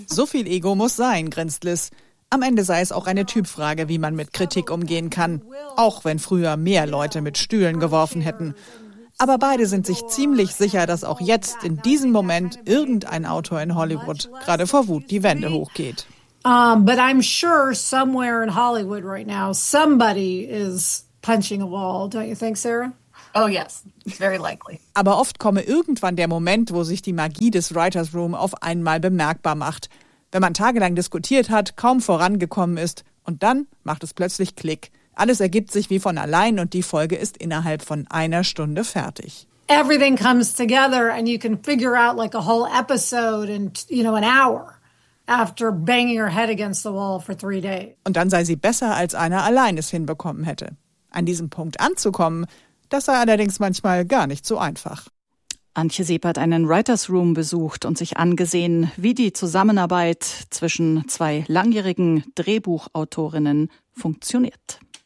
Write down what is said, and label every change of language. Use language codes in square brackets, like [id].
[de] So viel Ego muss sein, grinst Liz. Am Ende sei es auch eine Typfrage, wie man mit Kritik umgehen kann. Auch wenn früher mehr Leute mit Stühlen geworfen hätten. Aber beide sind sich ziemlich sicher, dass auch jetzt, in diesem Moment, irgendein Autor in Hollywood gerade vor Wut die Wände hochgeht. [en] But I'm sure somewhere in Hollywood right now, somebody is punching a wall, don't you think, Sarah? Oh yes, very likely. [de] Aber oft komme irgendwann der Moment, wo sich die Magie des Writers Room auf einmal bemerkbar macht. Wenn man tagelang diskutiert hat, kaum vorangekommen ist und dann macht es plötzlich Klick. Alles ergibt sich wie von allein und die Folge ist innerhalb von einer Stunde fertig. [en] Everything comes together and you can figure out like a whole episode in, you know, an hour after banging your head against the wall for 3 days. [de] Und dann sei sie besser, als einer allein es hinbekommen hätte. An diesem Punkt anzukommen, das sei allerdings manchmal gar nicht so einfach. Antje Seppert einen Writers Room besucht und sich angesehen, wie die Zusammenarbeit zwischen zwei langjährigen Drehbuchautorinnen funktioniert.